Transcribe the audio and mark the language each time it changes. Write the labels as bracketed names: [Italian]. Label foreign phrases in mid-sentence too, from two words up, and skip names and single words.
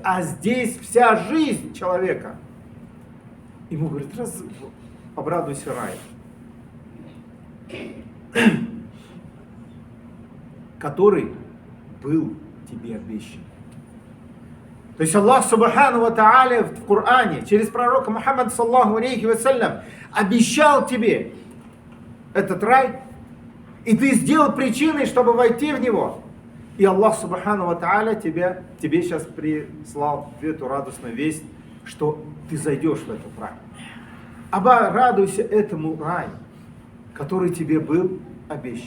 [Russian] А здесь вся жизнь человека. Ему говорят: обрадуйся рай, который был тебе обещан. То есть Аллах [Arabic] سبحانه وتعالى [Russian] в Коране через пророка Мухаммада [Arabic] صلى الله عليه وسلم [Russian] обещал тебе этот рай, и ты сделал причиной, чтобы войти в него. И Аллах [Arabic] سبحانه وتعالى [Russian] тебе сейчас прислал эту радостную весть, что ты зайдешь в этот рай. Обрадуйся этому раю, который тебе был обещан.